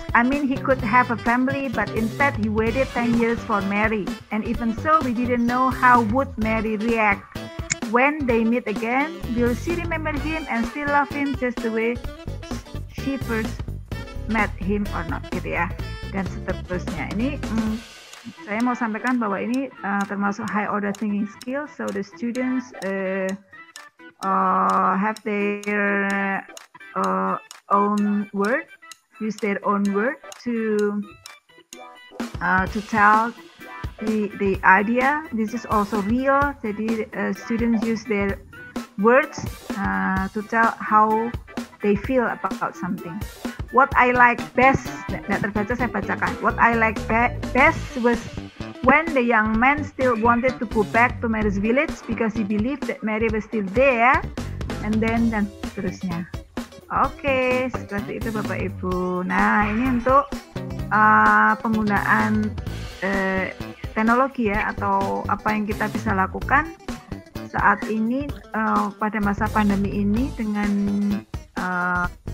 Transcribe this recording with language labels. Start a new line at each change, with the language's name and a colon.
English: I mean, he could have a family, but instead he waited 10 years for Mary. And even so, we didn't know how would Mary react. When they meet again, will she remember him and still love him just the way she first met him or not, gitu ya.
Indonesian: Dan seterusnya. Ini saya mau sampaikan bahwa ini termasuk high order thinking skills.
English: So the students have their own word. Use their own word to tell the idea. This is also real.
Indonesian: Jadi
English: students use their words to tell how they feel about something. What I like best,
Indonesian: nggak terbaca saya bacakan.
English: What I like best was when the young man still wanted to go back to Mary's village because he believed that Mary was still there, and then
Indonesian: dan seterusnya. Oke, seperti itu Bapak Ibu. Nah, ini untuk penggunaan teknologi ya, atau apa yang kita bisa lakukan saat ini pada masa pandemi ini dengan